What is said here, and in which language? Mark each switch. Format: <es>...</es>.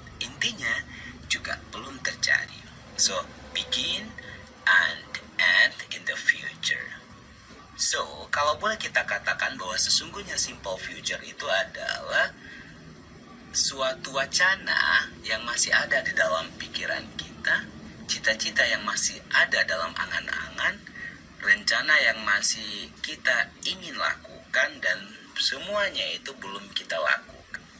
<id>Intinya juga belum terjadi.</id> <en>So, begin and end in the future.</en> <id>So, kalau boleh kita katakan bahwa sesungguhnya simple future itu adalah suatu wacana yang masih ada di dalam pikiran kita, cita-cita yang masih ada dalam angan-angan, rencana yang masih kita ingin lakukan, dan semuanya itu belum kita lakukan.</id>